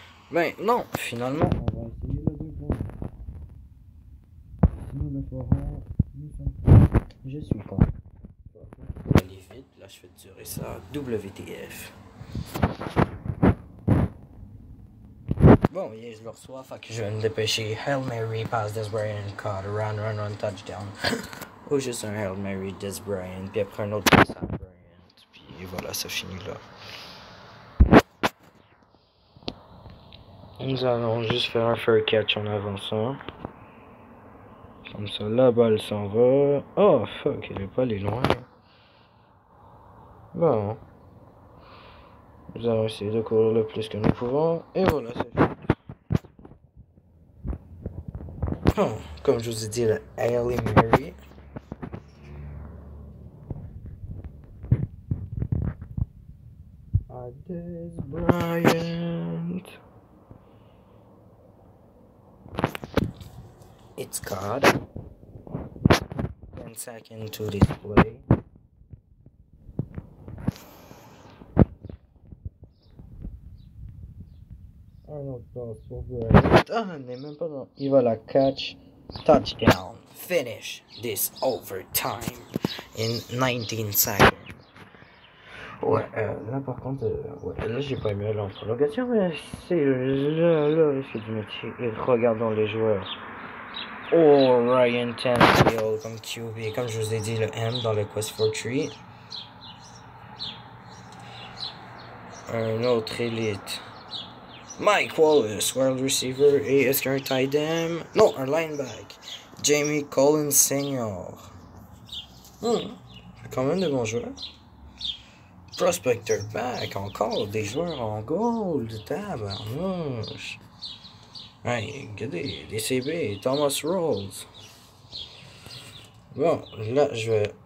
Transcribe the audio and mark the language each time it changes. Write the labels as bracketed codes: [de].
[fr] Ben non, finalement, on va essayer le 2 points. Si nous le ferons, nous sommes prêts. Je suis con. Je vais aller vite, là je fais durer ça. WTF. Bon, yes, je le reçois, fait que je vais me dépêcher. [en] Hail Mary, pass Des Bryant, caught, run, touchdown. [fr] Ou juste un Hail Mary, Des Bryant, puis après un autre pass à Bryant. Puis voilà, ça finit là. Nous allons juste faire un fair catch en avançant. Comme ça, la balle s'en va. Oh, fuck, elle est pas allée loin. Bon. Nous allons essayer de courir le plus que nous pouvons. Et voilà, c'est fait. Oh, comme je vous ai dit, le Hail Mary. Des Bryant. [en] It's caught. 10 seconds to display. [fr] Un autre pass pour Bryant. Ah, on n'est même pas dans. Il va la catch. Touchdown. [en] Finish this overtime in 19 seconds. [fr] Ouais, là par contre, ouais, là j'ai pas aimé l'interrogation, mais c'est là, il fait du métier. Et regardons les joueurs. Oh, Ryan Tannehill comme QB, comme je vous ai dit, le M dans le Quest for Tree. Un autre élite. [en] Mike Wallace, wide receiver. [fr] Et est-ce qu'il y a un tight end? Non, un linebacker. Jamie Collins Senior. Quand même de bons joueurs. Prospector back, encore des joueurs en gold, tabarnouche. Hey, regardez, des CB, Thomas Rawls. Bon, là, je vais...